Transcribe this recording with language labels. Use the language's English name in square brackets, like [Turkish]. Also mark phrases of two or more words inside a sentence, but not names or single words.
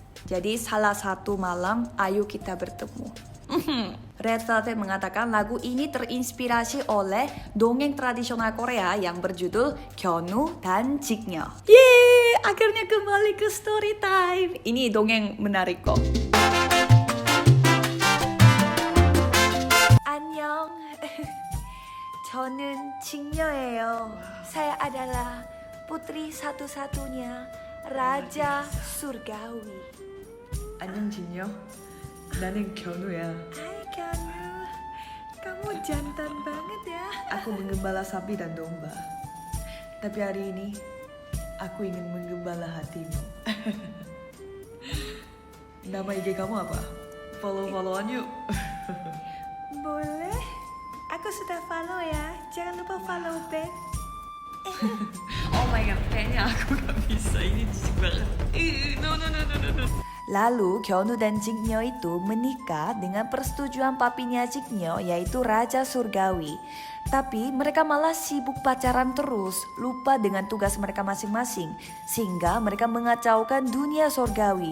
[Indonesian] Jadi salah satu malam ayo kita bertemu. Red Velvet mengatakan lagu ini terinspirasi oleh dongeng tradisional Korea yang berjudul Kyonu dan Jiknya. Yeay, akhirnya kembali ke story time. Ini dongeng menarik kok. [Korean] 안녕. 저는 직녀예요. [Indonesian] Saya adalah putri satu-satunya Raja Surgawi. [Korean] 안녕 직녀. 나는 견우야. [Indonesian] Hai 견우. Kamu jantan banget ya. Aku menggembala sapi dan domba. Tapi hari ini aku ingin menggembala hatimu. Nama IG kamu apa? Follow-followan yuk. Boleh. Aku sudah follow ya. Jangan lupa follow back. [English] Oh my god, [Indonesian] kayaknya aku gak bisa. Ini jijik banget. No. Lalu Kyonu dan Jiknyo itu menikah dengan persetujuan papinya Jiknyo, yaitu Raja Surgawi. Tapi mereka malah sibuk pacaran terus, lupa dengan tugas mereka masing-masing, sehingga mereka mengacaukan dunia surgawi.